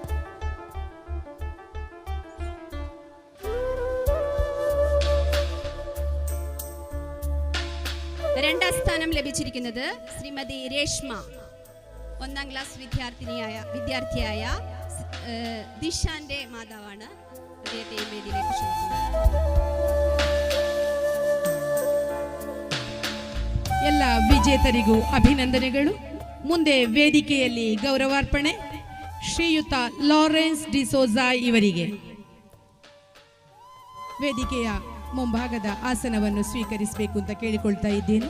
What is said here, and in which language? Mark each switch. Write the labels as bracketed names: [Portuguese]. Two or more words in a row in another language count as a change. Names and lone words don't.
[Malayalam] രണ്ടാം സ്ഥാനം ലഭിച്ചിരിക്കുന്നത് ശ്രീമതി രേഷ്മ. 1ാം ക്ലാസ് വിദ്യാർത്ഥിയായ ദിശാന്റെ മാതാവാണ്. അദ്ദേഹത്തെ വേദിയിലേക്ക് ക്ഷണിക്കുന്നു. [Kannada] ಎಲ್ಲ ವಿಜೇತರಿಗೂ ಅಭಿನಂದನೆಗಳು. ಮುಂದೆ ವೇದಿಕೆಯಲ್ಲಿ ಗೌರವಾರ್ಪಣೆ ಶ್ರೀಯುತ ಲಾರೆನ್ಸ್ ಡಿಸೋಜಾ ಇವರಿಗೆ. ವೇದಿಕೆಯ ಮುಂಭಾಗದ ಆಸನವನ್ನು ಸ್ವೀಕರಿಸಬೇಕು ಅಂತ ಕೇಳಿಕೊಳ್ತಾ ಇದ್ದೇನೆ.